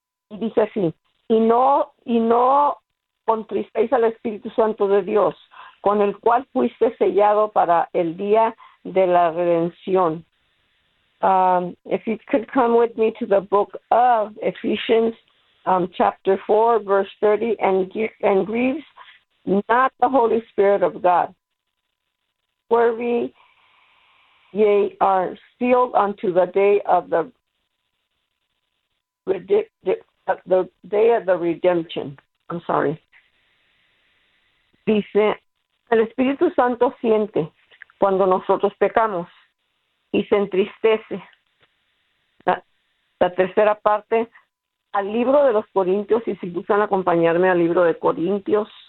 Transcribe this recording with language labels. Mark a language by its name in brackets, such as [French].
[Spanish] Y dice así, y no contristéis al Espíritu Santo de Dios, con el cual fuiste sellado para el día de la redención. [English] If you could come with me to the book of Ephesians, chapter 4, verse 30, and grieve not the Holy Spirit of God, where we ye are sealed unto the day of the the day of the redemption. I'm sorry. [Spanish] Dice, el Espíritu Santo siente cuando nosotros pecamos y se entristece. La tercera parte, al libro de los Corintios, y si gustan acompañarme al libro de Corintios.